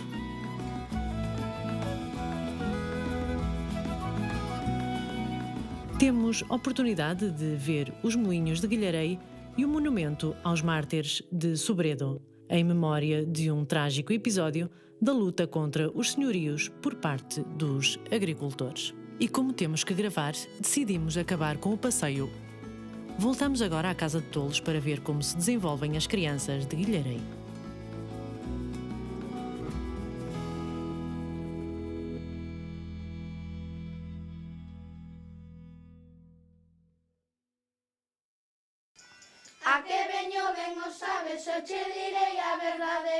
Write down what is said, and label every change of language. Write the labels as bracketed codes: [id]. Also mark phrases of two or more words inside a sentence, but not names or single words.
[pt] Temos oportunidade de ver os moinhos de Guilherei e o monumento aos mártires de Sobredo, em memória de um trágico episódio da luta contra os senhorios por parte dos agricultores. E como temos que gravar, decidimos acabar com o passeio. Voltamos agora à Casa de Tolos para ver como se desenvolvem as crianças de Guilherei. [gl] A que veño, ben o sabes, eu che direi a verdade.